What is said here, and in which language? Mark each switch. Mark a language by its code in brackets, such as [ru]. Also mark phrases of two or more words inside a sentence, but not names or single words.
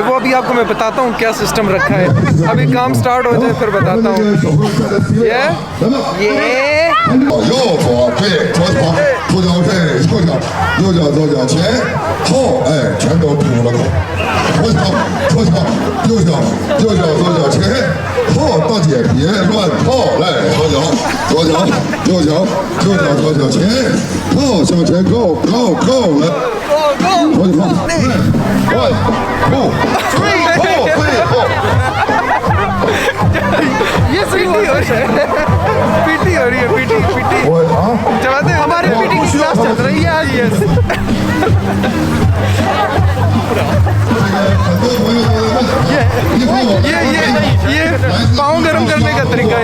[hi] वो अभी आपको मैं बताता हूँ क्या सिस्टम रखा है। अभी काम स्टार्ट हो जाए फिर बताता हूँ। ये [zh] 右左对左脚出脚对右脚右脚左脚前后哎全都平了口，左脚左脚右脚右脚左脚前后大姐别乱套来左脚左脚右脚右脚左脚前后向前 [en] go go go [zh] 来左脚来 [en] one two three four [hi] ये सही हो रही है। पीटी हो रही है, पीटी जब हमारी पीटी की क्लास चल रही है आज। यस ये पाँव गर्म करने का तरीका है।